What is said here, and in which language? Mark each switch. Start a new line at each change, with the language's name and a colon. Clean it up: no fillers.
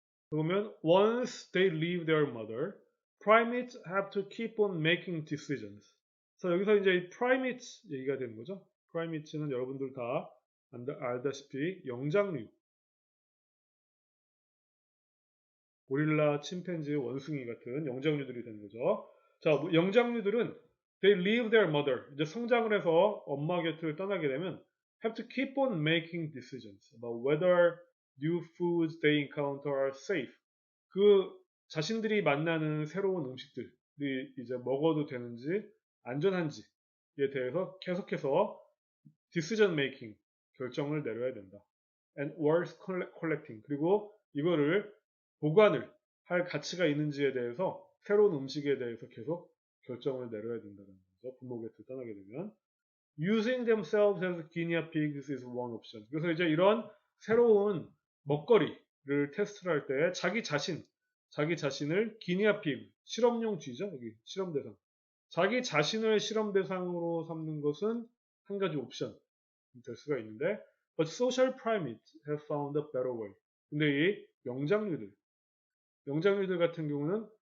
Korean: 그러면
English: once they leave their mother, primates have to keep on making decisions.
Korean: 그래서 여기서 이제 primates 얘기가 되는 거죠. primates는 여러분들 다 알다시피 영장류, 고릴라, 침팬지, 원숭이 같은 영장류들이 되는 거죠. 자, 영장류들은
English: they leave their mother,
Korean: 이제 성장을 해서 엄마 곁을 떠나게 되면
English: have to keep on making decisions about whether new foods they encounter are safe.
Korean: 그 자신들이 만나는 새로운 음식들이 이제 먹어도 되는지 안전한지에 대해서 계속해서 decision making, 결정을 내려야 된다.
English: and worth collecting,
Korean: 그리고 이거를 보관을 할 가치가 있는지에 대해서 새로운 음식에 대해서 계속 결정을 내려야 된다는 거죠. 부모 곁을 떠나게 되면
English: using themselves as guinea pigs is one option.
Korean: 그래서 이제 이런 새로운 먹거리를 테스트를 할 때 자기 자신을 기니아 피그, 실험용 쥐죠. 여기 실험 대상. 자기 자신을 실험 대상으로 삼는 것은 한 가지 옵션 될 수가 있는데,
English: but social primates have found a better way.
Korean: 근데 이 영장류들 같은 경우는